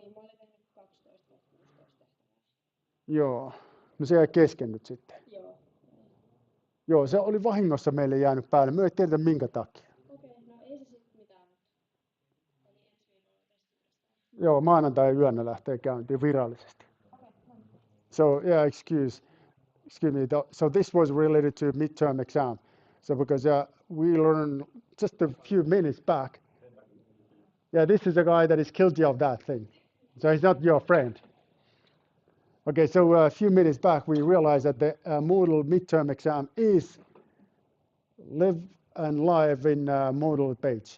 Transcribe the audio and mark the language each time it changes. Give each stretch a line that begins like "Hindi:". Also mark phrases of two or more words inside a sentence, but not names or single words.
Finnish: Joo, no se jäi kesken nyt sitten. Joo, se oli vahingossa meille jäänyt päälle. Me ei tiedetä minkä takia. Joo, maanantai yönä lähtee käyntiin virallisesti.
English: So yeah, excuse me. So this was related to midterm exam. So because we learned just a few minutes back. Yeah, this is a guy that is guilty of that thing. So he's not your friend. Okay, so a few minutes back we realized that the Moodle midterm exam is live and live in Moodle page.